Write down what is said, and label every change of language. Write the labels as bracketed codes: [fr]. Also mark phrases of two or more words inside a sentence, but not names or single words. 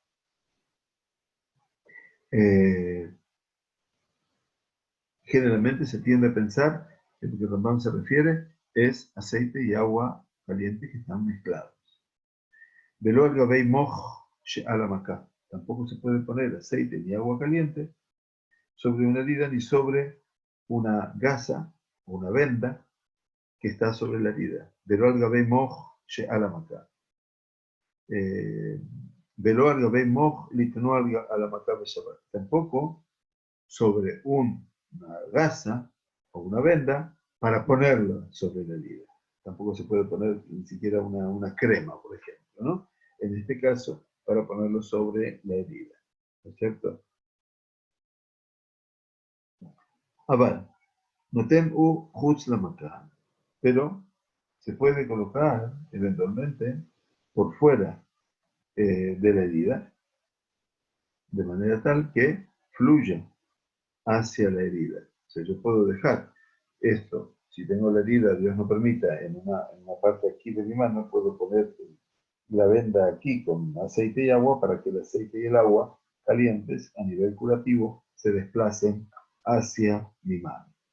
[es] Generalmente se tiende a pensar que lo que Rambam se refiere es aceite y agua caliente que están mezclados. [he] ולא על גבי מוך שעל המכה. [es] Tampoco se puede poner aceite ni agua caliente sobre una herida ni sobre una gasa o una venda que está sobre la herida. [he] ולא על גבי מוך שעל המכה. ולא על גבי מוך ליתנו על המכה בשבת. [es] Tampoco sobre una gasa o una venda para ponerlo sobre la herida. Tampoco se puede poner ni siquiera una crema, por ejemplo, ¿no? En este caso, para ponerlo sobre la herida, ¿no es cierto? Aval, [he] נותנו חוץ למכה, [es] pero se puede colocar eventualmente por fuera de la herida, de manera tal que fluya hacia la herida. O sea, yo puedo dejar esto si tengo la herida, Dios no permita, en una parte aquí de mi mano, puedo poner la venda aquí con aceite y agua para que el aceite y el agua calientes a nivel curativo se desplacen hacia mi mano.